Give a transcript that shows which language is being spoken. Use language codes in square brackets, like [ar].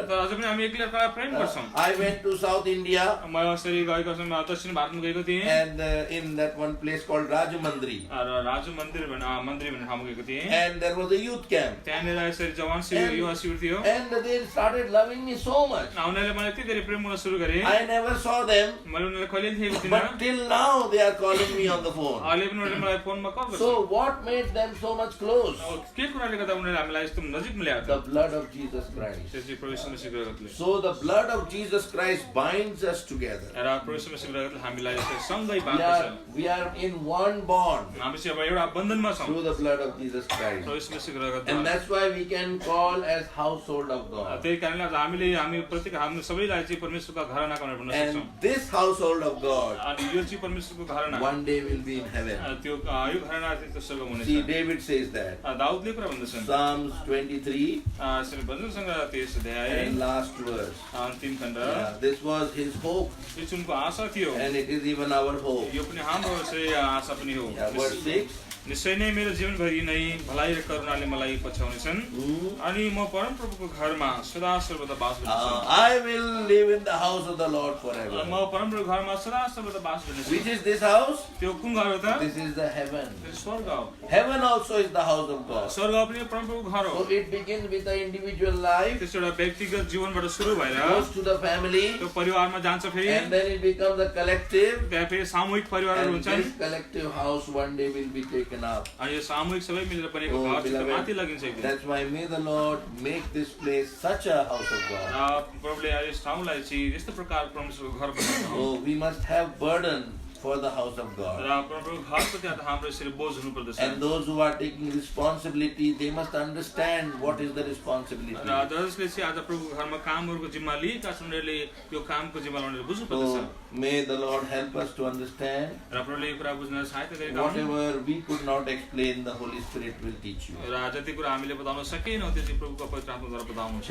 [ne] तर अझै पनि हामी एकअर्कालाई प्रेम गर्छौँ [en] I went to South India [ne] म यसरी गएको समय दक्षिण भारतमा गएको थिएँ [en] and in that one place called Rajamandri. [ne] र राजु मन्दिर भन्ने ठाउँमा गएको थिएँ [en] And there was a youth camp. [ne] त्यहाँनिर यसरी जवान शिविर युवा शिविर थियो [en] And they started loving me so much. [ne] उनीहरूले मलाई यति धेरै प्रेम गर्न सुरु गरे [en] I never saw them. [ne] मैले उनीहरूलाई कहिले देखेको थिइनँ [en] But till now they are calling me on the phone. [ne] अहिले पनि उनीहरूले मलाई फोनमा कल गर्छ [en] So what made them so much close? [ne] के कुराले गर्दा उनीहरूले हामीलाई यस्तो नजिक मिलाएको [en] The blood of Jesus Christ. [ne] त्यो चाहिँ प्रभु यीशु मसीहको रगतले [en] So the blood of Jesus Christ binds us together. [ne] र प्रभु यीशु मसीहको रगतले हामीलाई यसरी सँगै बाँध्दछ [en] We are in one bond [ne] हामी चाहिँ अब एउटा बन्धनमा छौँ [en] through the blood of Jesus Christ. [ne] प्रभु यीशु मसीहको [en] And [ne] रगतद्वारा [en] that's why we can call as household of God. [ne] त्यही कारणले हामी प्रत्येक हामी सबैलाई चाहिँ परमेश्वरका घरानाको भनेर भन्न सक्छौँ [en] And this household of God [ne] अनि यो चाहिँ परमेश्वरको घराना [en] one day will be in heaven. [ne] त्यो यो घराना चाहिँ त्यो स्वर्गमा हुनेछ [en] See, David says that. [ne] दाउदले कुरा भन्दछन् [en] Psalms 23 [ne] भजन सङ्ग्रह 23 अध्याय [en] and last verse. [ne] अन्तिम खण्ड [en] Yeah, this was his hope [ne] यो चाहिँ उनको आशा थियो [en] and it is even our hope. [ne] यो पनि हाम्रो चाहिँ आशा पनि हो [en] Yeah, verse 6. [ne] निश्चय नै मेरो जीवनभरि नै भलाइ र करुणाले मलाई पछ्याउनेछन् अनि म परमप्रभुको घरमा सदा सर्वदा बास गर्नेछु [en] I will live in the house of the Lord forever. [ne] म परमप्रभुको घरमा सदा सर्वदा बास गर्नेछु [en] Which is this house? [ne] त्यो कुन घर हो त [en] This is the heaven. [ne] त्यो स्वर्ग हो [en] Heaven also is the house of God. [ne] स्वर्ग पनि परमप्रभुको घर हो [en] So it begins with the individual life, [ne] त्यस एउटा व्यक्तिगत जीवनबाट सुरु भएर [en] goes to the family, [ne] त्यो परिवारमा जान्छ फेरि [en] and then it becomes a collective. [ne] त्यहाँ फेरि सामूहिक परिवारहरू [en] And [ne] हुन्छन् [en] this collective house one day will be taken up. [ne] अनि यो सामूहिक सबै मिलेर बनेको [en] Oh, [ne] घर चाहिँ माथि [en] beloved, [ne] लगिन्छ एक दिन [en] that's why may the Lord make this place such a house of God. [ne] प्रभुले यस ठाउँलाई चाहिँ यस्तो प्रकार परमेश्वरको घर बनाउनु हो [en] Oh, we must have burden for the house of God. [ne] र परमेश्वरको घरको त्यहाँ हाम्रो यसरी बोझ हुनु पर्दछ [en] And those who are taking responsibility, they must understand what is the responsibility. [ne] र जसले चाहिँ आज प्रभुको घरमा कामहरूको जिम्मा लिएका छन् उनीहरूले यो कामको जिम्मा उनीहरूले बुझ्नु पर्दछ [en] So may the Lord help us to understand. [ne] र प्रभुले यो कुरा बुझ्न सहायता गरेका हुन् [en] Whatever we could not explain, the Holy Spirit will teach you. [ne] र जति कुरा हामीले बताउन सकेनौँ त्यो चाहिँ प्रभुको पवित्र आत्माद्वारा बताउनुहुन्छ